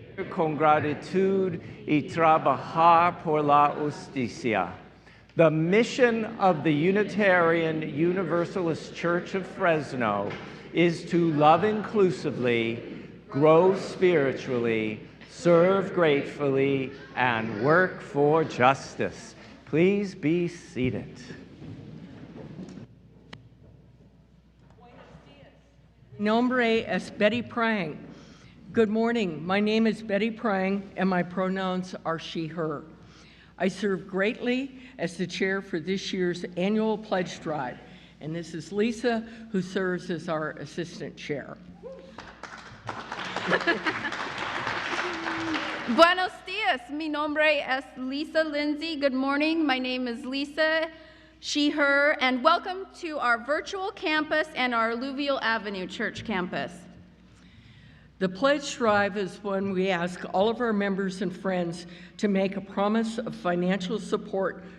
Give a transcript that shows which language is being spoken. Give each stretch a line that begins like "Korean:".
Spanish: Con gratitud y trabajar por la justicia.
English: The mission of the Unitarian Universalist Church of Fresno is to love inclusively, grow spiritually, serve gratefully, and work for justice. Please be seated.
Spanish: Nombre es Betty Prang.
English: Good morning. My name is Betty Prang, and my pronouns are she, her. I serve greatly as the chair for this year's annual pledge drive, and this is Lisa, who serves as our assistant chair.
Spanish: Buenos dias. Mi nombre es Lisa Lindsay.
English: Good morning. My name is Lisa, she, her, and welcome to our virtual campus and our Alluvial Avenue Church campus. The pledge drive is when we ask all of our members and friends to make a promise of financial support